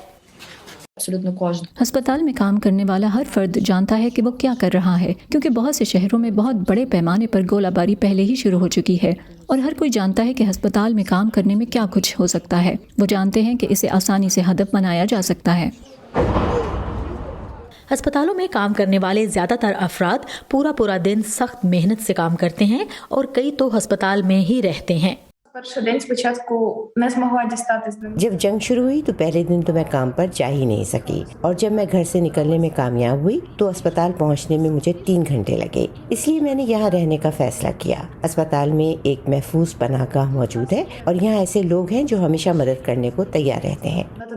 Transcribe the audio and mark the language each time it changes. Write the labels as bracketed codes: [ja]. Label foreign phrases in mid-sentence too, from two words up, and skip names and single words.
[ur] اسپتال میں کام کرنے والا ہر فرد جانتا ہے کہ وہ کیا کر رہا ہے، کیونکہ بہت سے شہروں میں بہت بڑے پیمانے پر گولہ باری پہلے ہی شروع ہو چکی ہے اور ہر کوئی جانتا ہے کہ اسپتال میں کام کرنے میں کیا کچھ ہو سکتا ہے. وہ جانتے ہیں کہ اسے آسانی سے ہدف بنایا جا سکتا ہے. اسپتالوں میں کام کرنے والے زیادہ تر افراد پورا دن سخت محنت سے کام کرتے ہیں اور کئی تو اسپتال میں ہی رہتے ہیں. [uk] Перший день спочатку не змогла дістатись до [ur] جب جنگ شروع ہوئی تو پہلے دن تو میں کام پر جا ہی نہیں سکی اور جب میں گھر سے نکلنے میں کامیاب ہوئی تو اسپتال پہنچنے میں مجھے 3 گھنٹے لگے. اس لیے میں نے یہاں رہنے کا فیصلہ کیا۔ اسپتال میں ایک محفوظ پناہ گاہ موجود ہے اور یہاں ایسے لوگ ہیں جو ہمیشہ مدد کرنے کو تیار رہتے ہیں.